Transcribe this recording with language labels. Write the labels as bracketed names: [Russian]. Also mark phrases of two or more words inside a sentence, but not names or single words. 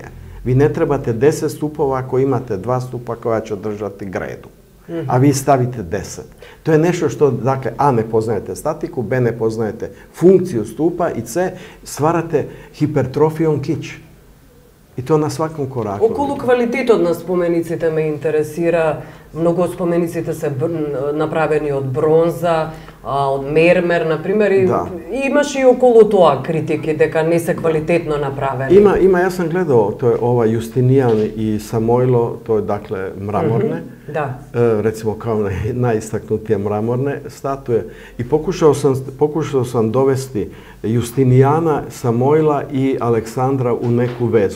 [Croatian] Vi ne trebate 10 stupova ako imate 2 stupa koja će održati gredu, a vi stavite 10. To je nešto što, dakle, A, ne poznajete statiku, B, ne poznajete funkciju stupa i C, stvarate hipertrofijom kič. I to na svakom koraku. [Macedonian] Околу квалитетот на спомениците ме интересира. Многу од спомениците се направени од бронза, од мермер, например, и имаше и околу тоа критики дека не се квалитетно направени. [Croatian] Ima, ja sam gledao, to je Justinijan i Samojlo, to je dakle mramorne, recimo kao najistaknutije mramorne statue. I pokušao sam dovesti Justinijana, Samojla i Aleksandra u neku vezu.